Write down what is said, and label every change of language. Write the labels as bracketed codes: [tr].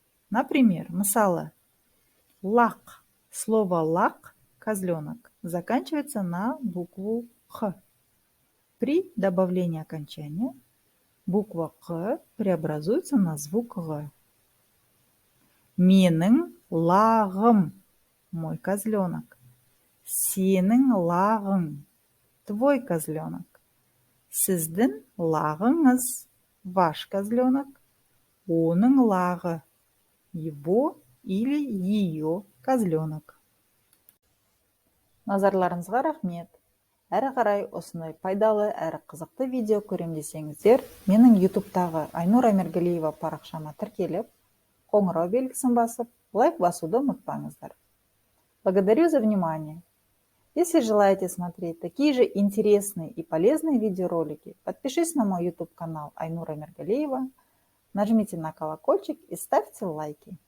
[ru] Например, [kk] мысалы, [ru] лақ. Слово лақ, козленок, заканчивается на букву «х». При добавлении окончания буква «қ» преобразуется на звук «г». [kk] Менің лағым, [ru] мой козленок. [kk] Сенің лағың, [ru] твой козленок. [kk] Сіздің лағыңыз, [ru] ваш козленок. [kk] Оның лағы, [ru] его или ее козленок. [kk] Назарларыңызға рахмет. Әрі қарай осындай пайдалы әрі қызықты видео көрем десеңіздер, менің ютубтағы Айнура Мергалиева парақшама тіркеліп, қоңырау белгісін басып, лайк басуды ұмытпаңыздар. [ru] Благодарю за внимание. Если желаете смотреть такие же интересные и полезные видеоролики, подпишитесь на мой YouTube канал Айнура Мергалиева, нажмите на колокольчик и ставьте лайки.